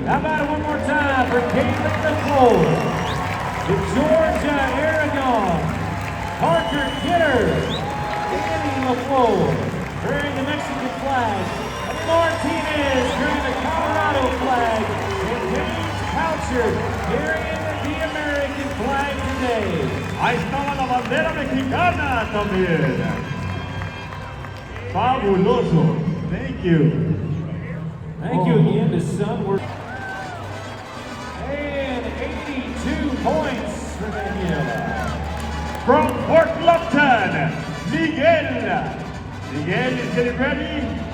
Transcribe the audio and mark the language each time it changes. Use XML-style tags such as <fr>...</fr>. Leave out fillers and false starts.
<en>How about it one more time for Caleb LaFleur, the Georgia Aragon, Parker Kidder, Annie LaFleur, wearing the Mexican flag, and Martinez carrying the Colorado flag, and James Coucher carrying the American flag today.</en> <es>Ahí estaba la bandera mexicana también. Fabuloso.</es> <en>Thank you. Thank you again to Sunward. And 82 points for Daniela. From Fort Lupton, Miguel. Miguel is getting ready.</en>